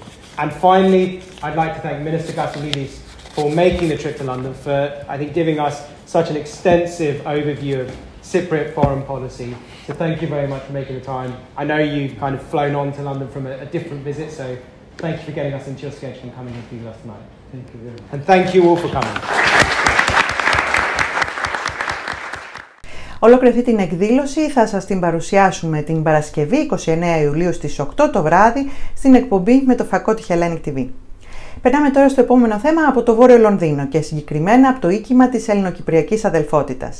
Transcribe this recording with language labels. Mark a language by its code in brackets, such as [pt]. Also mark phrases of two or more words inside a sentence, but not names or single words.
[en] And finally, I'd like to thank Minister Kasiulidis for making the trip to London, for, I think, giving us such an extensive overview of Cypriot foreign policy. So thank you very much for making the time. I know you've kind of flown on to London from a different visit, so thank you for getting us into your schedule and coming here to be with us tonight. Thank you very much. And thank you all for coming. [el] Ολόκληρη την εκδήλωση θα σας την παρουσιάσουμε την Παρασκευή 29 Ιουλίου στις 8 το βράδυ στην εκπομπή με το φακό τη Hellenic TV. Περνάμε τώρα στο επόμενο θέμα από το Βόρειο Λονδίνο και συγκεκριμένα από το οίκημα της Ελληνοκυπριακής Αδελφότητας.